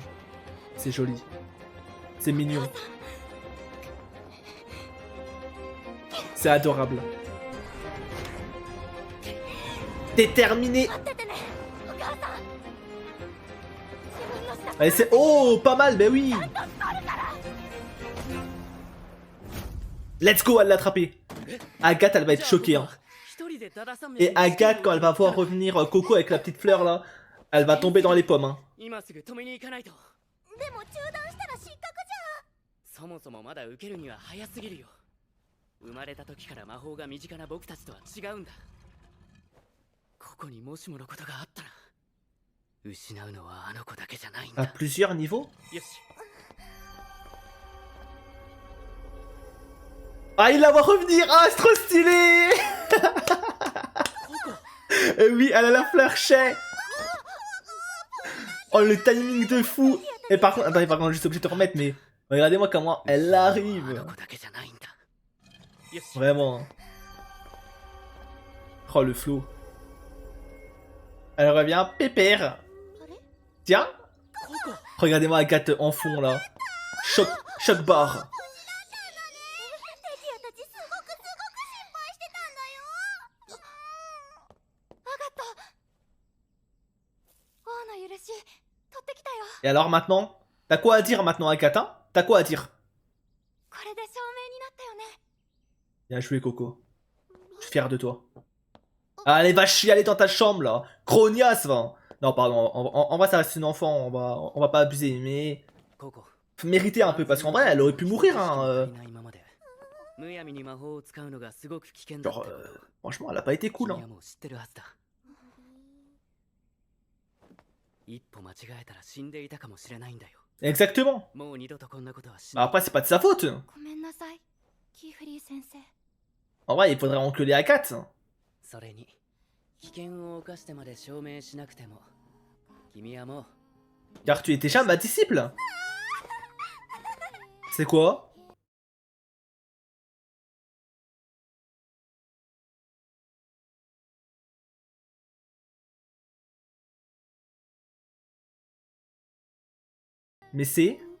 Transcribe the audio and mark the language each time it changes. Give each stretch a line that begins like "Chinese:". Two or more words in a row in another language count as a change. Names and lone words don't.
French: C'est joli. C'est mignon. C'est adorable. Déterminé. Allez, c'est... Oh, pas mal, ben oui.
English: Let's go,
French: elle l'a attrapé. Agathe, elle va être choquée. Hein. Et Agathe, quand elle va voir revenir Coco avec la petite fleur là, elle va tomber dans les pommes. Hein.
Japanese: でも中断したら失格じそもそもまだ受けるには早すぎるよ。生まれた時から魔法が身近な僕たちとは違うんだ。ここにもしものことがあったら、失うのはあの子だけじゃないんだ。
French: À plusieurs niveaux.
Japanese: よし。
French: Ah, il la voit revenir. Ah, c'est trop stylé. Oui, elle a la fleur chais. Oh, le timing de fou. Et par contre, attendez, par contre, je suis obligé de te remettre, mais regardez-moi comment elle arrive. Vraiment. Oh, le flow. Elle revient pépère.
Japanese: あれ
French: Tiens. Regardez-moi Agathe en fond là. Choc bar.
Japanese: ティアたちすごく心配してたんだよ。わかった。王の許し取ってきたよ。
French: Et alors maintenant? T'as quoi à dire maintenant Agathe, hein? T'as quoi à dire?
Japanese: これで証明になったよね。
French: Bien joué Coco. Je suis fier de toi. Allez, va chialer dans ta chambre là. Crognasse, va. Non, pardon. En vrai, ça reste une enfant. On va pas abuser, mais
Japanese: ココ
French: faut mériter un peu parce qu'en vrai, elle aurait pu mourir. Hein,
Japanese: 今までむやみに魔法を使うのがすごく危険だ
French: genre,
Japanese: ってこと
French: franchement, elle a pas été cool.
Japanese: 君
French: Hein.
Japanese: はもう知ってるはずだ一歩間違えたら死んでいたかもしれないんだよ
French: Exactement.
Japanese: もう二度とこんなことはし
French: Bah,
Japanese: ない
French: après, c'est pas de sa faute.
Japanese: ごめんなさい、キーフリー先生。
French: En vrai, il faudrait enculer Agathe.
Japanese: それに危険を冒してまで証明しなくても君はもう
French: Car tu es déjà ma disciple. C'est quoi? Mais c'est...